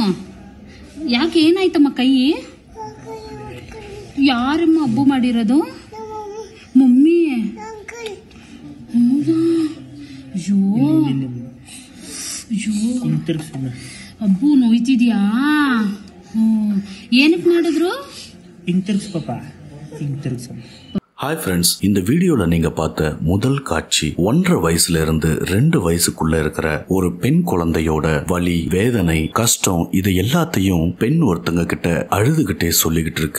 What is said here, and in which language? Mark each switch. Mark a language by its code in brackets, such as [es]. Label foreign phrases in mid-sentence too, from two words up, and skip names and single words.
[kn] ಯಾಕೆ ಏನಾಯ್ತಮ್ಮ ಕೈ? ಯಾರಮ್ಮ ಹಬ್ಬ ಮಾಡಿರೋದು? ಮಮ್ಮಿ. ಹೌದಾ? ಅಯ್ಯೋ ಹಬ್ಬು ನೋಯ್ತಿದ್ಯಾ? ಏನಕ್ಕೆ ಮಾಡಿದ್ರು? [ta] ஹாய் ஃப்ரெண்ட்ஸ், இந்த வீடியோல நீங்க பார்த்த முதல் காட்சி 1.5 வயசுல இருந்து 2 வயசுக்குள்ள இருக்கிற ஒரு பெண் குழந்தையோட வலி, வேதனை, கஷ்டம் இது எல்லாத்தையும் பெண் ஒருத்தங்க கிட்ட அழுதுகிட்டே சொல்லிக்கிட்டு இருக்கு.